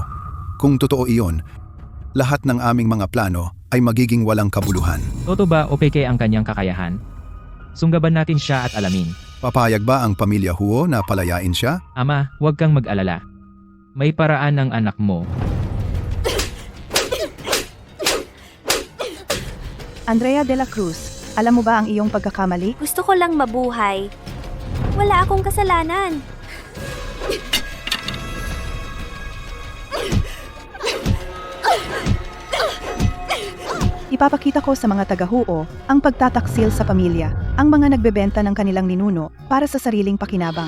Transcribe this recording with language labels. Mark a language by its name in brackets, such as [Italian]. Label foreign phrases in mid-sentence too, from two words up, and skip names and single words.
[Filipino] Kung totoo iyon, lahat ng aming mga plano ay magiging walang kabuluhan. Toto ba o peke ang kanyang kakayahan? Sunggaban natin siya at alamin. Papayag ba ang pamilya Huo na palayain siya? Ama, huwag kang mag-alala. May paraan ng anak mo. Andrea de la Cruz, alam mo ba ang iyong pagkakamali? Gusto ko lang mabuhay. Wala akong kasalanan. Ipapakita ko sa mga taga-Huo ang pagtataksil sa pamilya, ang mga nagbebenta ng kanilang ninuno para sa sariling pakinabang.